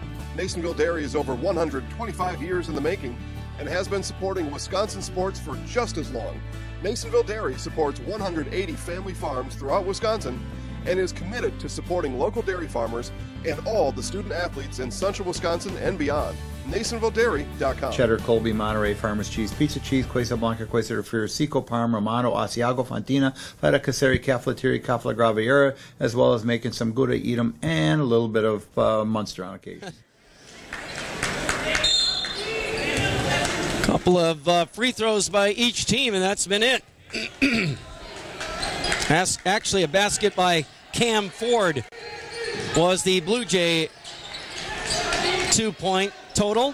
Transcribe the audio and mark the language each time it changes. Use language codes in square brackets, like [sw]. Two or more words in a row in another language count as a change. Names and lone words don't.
[en] Nasonville Dairy is over 125 years in the making and has been supporting Wisconsin sports for just as long. Nasonville Dairy supports 180 family farms throughout Wisconsin and is committed to supporting local dairy farmers and all the student athletes in central Wisconsin and beyond. NasonvilleDairy.com. Cheddar, Colby, Monterey, Farmers Cheese, Pizza Cheese, Quesa Blanca, Quesa de Friar, Seco, Parma, Romano, Asiago, Fontina, Feta Caseri, Cafetieri, Cafla Graviera, as well as making some Gouda, Edam, and a little bit of Munster on occasion. Couple of free throws by each team, and that's been it. Actually, a basket by Cam Ford was the Blue Jay 2-point total.